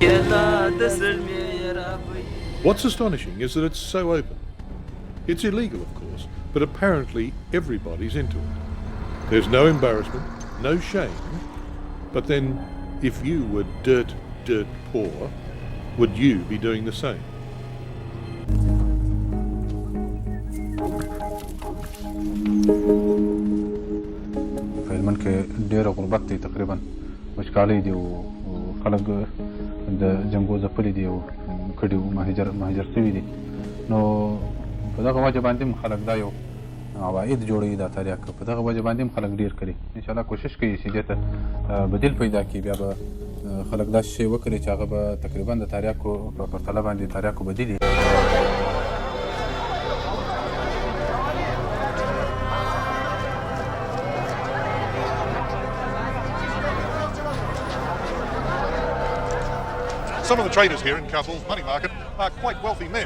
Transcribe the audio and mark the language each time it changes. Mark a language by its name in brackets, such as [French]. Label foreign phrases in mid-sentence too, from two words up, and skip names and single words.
[English] What's astonishing is that it's so open. It's illegal, of course, but apparently everybody's into it. There's no embarrassment, no shame, but then if you were dirt poor, would you be doing the same? [Pashto] فالمن کې ډېر غربت دی تقریبا وچکالۍ دی او خلک د جنګو ځپلي دي او کډي مهاجر شوي دي نو په دغه وجه باندې هم خلک دا یو عواید جوړوي دا تریاک په دغه وجه باندې هم خلک ډېر کړي انشاءالله کوشش کوي چې دې ته بدیل پیدا کړي بیا به خلک دا شی وکړي چې هغه به تقریبا د تریاکو په پرتله باندې تریاکو بدیل [English] Some of the traders here in Kabul's money market are quite wealthy men.